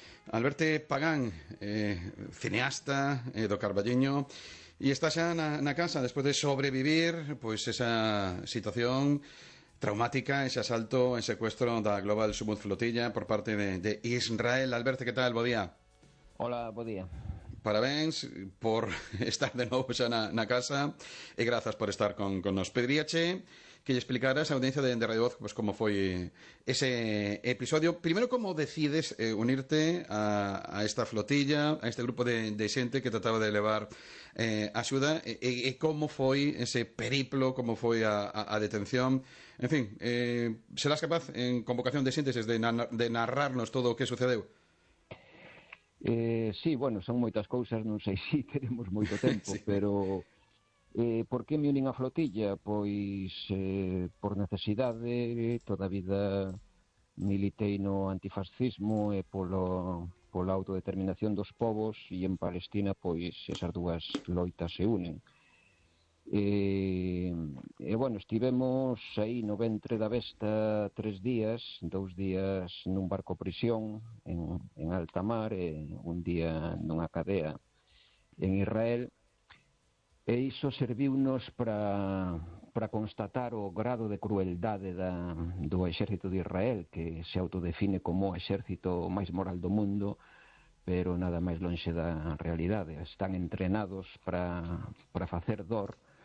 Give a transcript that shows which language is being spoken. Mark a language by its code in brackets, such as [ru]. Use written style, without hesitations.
[es] Alberto Pagán, cineasta, do Carballiño, y estás ya en la casa después de sobrevivir pues esa situación traumática, ese asalto, el secuestro de la Global Sumud Flotilla por parte de Israel. Alberto, ¿qué tal? Buen día. Hola, buen día. Parabéns por estar de nuevo ya en la casa y gracias por estar con nos. [gl] Pedríache, que lle explicaras a audiencia de Radio Voz pues como foi ese episodio. Primero, como decides unirte a esta flotilla, a este grupo de xente que trataba de elevar axuda, e como foi ese periplo, como foi a detención. En fin, serás capaz en convocación de síntesis de narrarnos todo o que sucedeu. Sí, bueno, son moitas cousas, non sei si teremos moito tempo, sí. Pero por que me unín a flotilla? Pois por necesidade, toda a vida militei no antifascismo e pola autodeterminación dos povos, e en Palestina pois esas dúas loitas se unen. Bueno, estivemos aí no ventre da besta 3 días, 2 días nun barco prisión en alta mar e un día nunha cadea en Israel. E iso serviunos para constatar o grado de crueldade do exército de Israel, que se autodefine como o exército máis moral do mundo, pero nada máis lonxe da realidade. Están entrenados para facer dor.